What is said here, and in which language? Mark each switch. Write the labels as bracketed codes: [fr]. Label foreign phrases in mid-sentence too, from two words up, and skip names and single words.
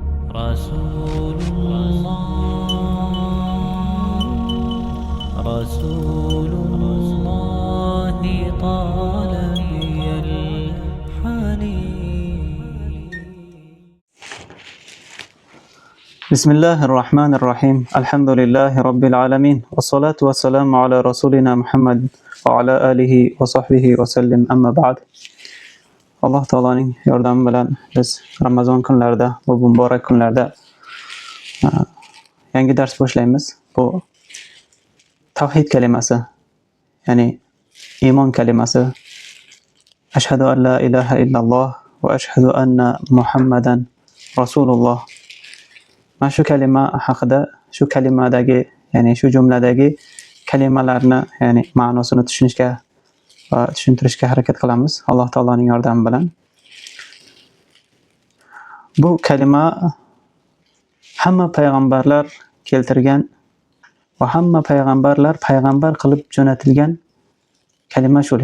[ar] رسول الله رسول الله طال بي الحنين. بسم الله الرحمن الرحيم. الحمد لله رب العالمين، والصلاة والسلام على رسولنا محمد وعلى آله وصحبه وسلم. أما بعد. [uz] Alloh taolaning yordami bilan biz Ramazon kunlarida, bu muborak kunlarda yangi dars boshlaymiz. Bu tavhid kalimasi, ya'ni iymon kalimasi. [ar] أشهد أن لا إله إلا الله وأشهد أن محمدا رسول الله. [uz] Mana shu kalima haqida, shu kalimadagi, ya'ni shu jumladagi kalimalarni, ya'ni ma'nosini tushunishga va tushuntirishga harakat qilamiz Alloh taolaning yordami bilan. Bu kalima hamma payg'ambarlar keltirgan va hamma payg'ambarlar payg'ambar qilib jo'natilgan kalima shu.